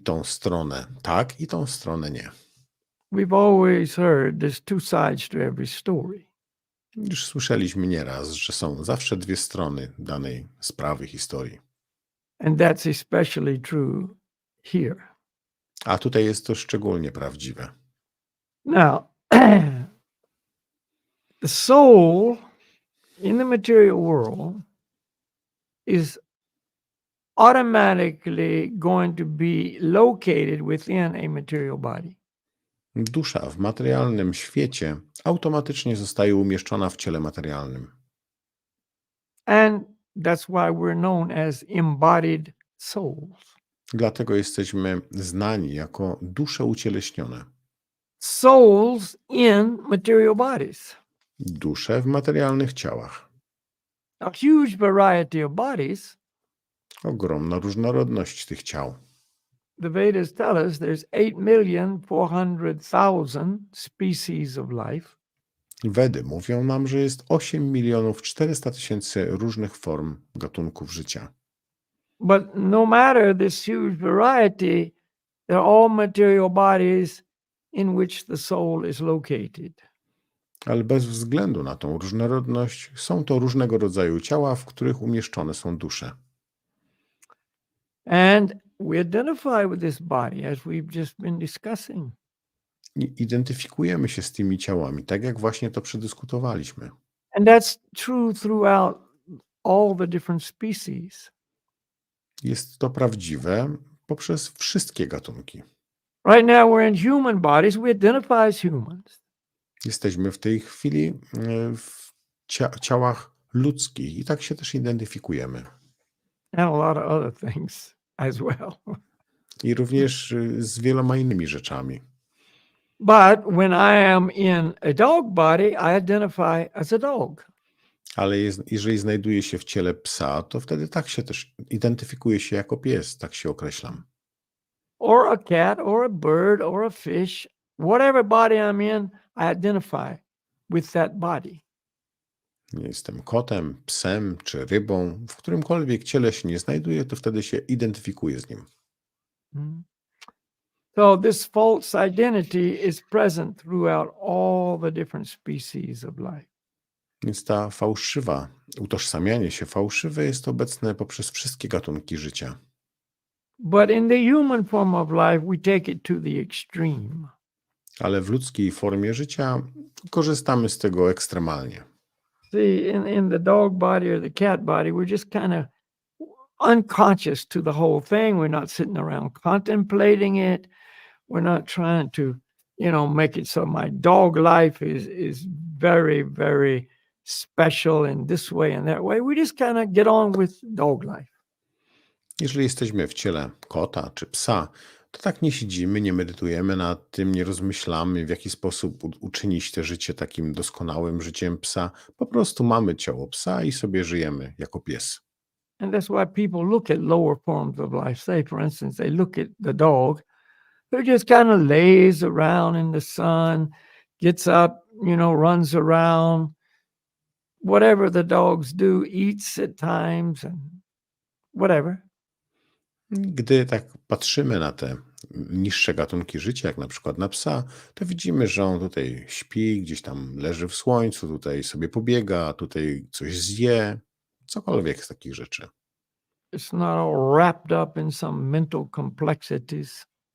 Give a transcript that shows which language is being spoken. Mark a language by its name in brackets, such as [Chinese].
[Polish] I tą stronę tak, i tą stronę nie. [English] We've always heard there's two sides to every story. [Polish] Już słyszeliśmy nieraz, że są zawsze dwie strony danej sprawy, historii. [English] And that's especially true here. [Polish] A tutaj jest to szczególnie prawdziwe. [English] Now, the soul in the material world is automatically going to be located within a material body. [Polish] Dusza w materialnym świecie automatycznie zostaje umieszczona w ciele materialnym. [English] And that's why we're known as embodied souls. [Polish] Dlatego jesteśmy znani jako dusze ucieleśnione. [English] Souls in material bodies. [Polish] Dusze w materialnych ciałach. [English] A huge variety of bodies. [Polish] Ogromna różnorodność tych ciał. [English] The Vedas tell us there's 8,400,000 species of life. [Polish] Wedy mówią nam, że jest 8,400,000 różnych form gatunków życia. [English] But no matter this huge variety, they're all material bodies in which the soul is located. [Polish] Ale bez względu na tą różnorodność są to różnego rodzaju ciała, w których umieszczone są dusze. [English] And we identify with this body as we've just been discussing. [Polish] I identyfikujemy się z tymi ciałami, tak jak właśnie to przedyskutowaliśmy. [English] And that's true throughout all the different species. [Polish] Jest to prawdziwe poprzez wszystkie gatunki. [English] Right now we're in human bodies. We identify as humans. [Polish] Jesteśmy w tej chwili w ciałach ludzkich i tak się też identyfikujemy. [English] and a lot of other things as well. [Polish] I również z wieloma innymi rzeczami. [English] But when I am in a dog body, I identify as a dog. [Polish] Ale jeżeli znajduję się w ciele psa, to wtedy tak się też identyfikuję się jako pies, tak się określam. [English] Or a cat, or a bird, or a fish, whatever body I'm in, I identify with that body. [Polish] Jestem kotem, psem czy rybą, w którymkolwiek ciele się nie znajduję, to wtedy się identyfikuję z nim. [English] So this false identity is present throughout all the different species of life. [Polish] Więc ta fałszywa, utożsamianie się fałszywe jest obecne poprzez wszystkie gatunki życia. [English] But in the human form of life, we take it to the extreme. [Polish] Ale w ludzkiej formie życia korzystamy z tego ekstremalnie. [English] See, in the dog body or the cat body, we're just kind of unconscious to the whole thing. We're not sitting around contemplating it. We're not trying to, make it so my dog life is very, very special in this way and that way. We just kind of get on with dog life. [Polish] Jeżeli jesteśmy w ciele kota czy psa, to tak nie siedzimy, nie medytujemy nad tym, nie rozmyślamy, w jaki sposób uczynić te życie takim doskonałym życiem psa. Po prostu mamy ciało psa i sobie żyjemy jako pies. [English] And that's why people look at lower forms of life. Say, for instance, they look at the dog who just kind of lays around in the sun, gets up, runs around, whatever the dogs do, eats at times and whatever. [Polish] Gdy tak patrzymy na te niższe gatunki życia, jak na przykład na psa, to widzimy, że on tutaj śpi, gdzieś tam leży w słońcu, tutaj sobie pobiega, tutaj coś zje, cokolwiek z takich rzeczy. [English] It's not all wrapped up in some mental complexities.